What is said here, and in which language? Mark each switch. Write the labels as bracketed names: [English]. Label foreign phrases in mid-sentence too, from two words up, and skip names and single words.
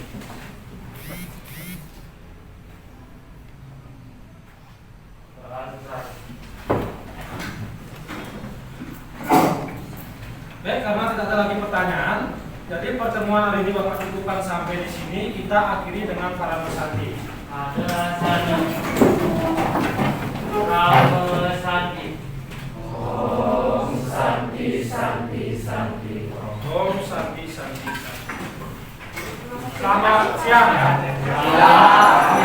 [Indonesian] Baik, karena tidak ada lagi pertanyaan, jadi pertemuan hari ini Bapak cukupkan sampai di sini. Kita akhiri dengan para pesanti. Ada Sandi. Nama Sandi. [Sanskrit] ॐ शान्ति शान्ति शान्ति. ॐ शान्ति शान्ति शान्ति. [Indonesian] Selamat siang ya.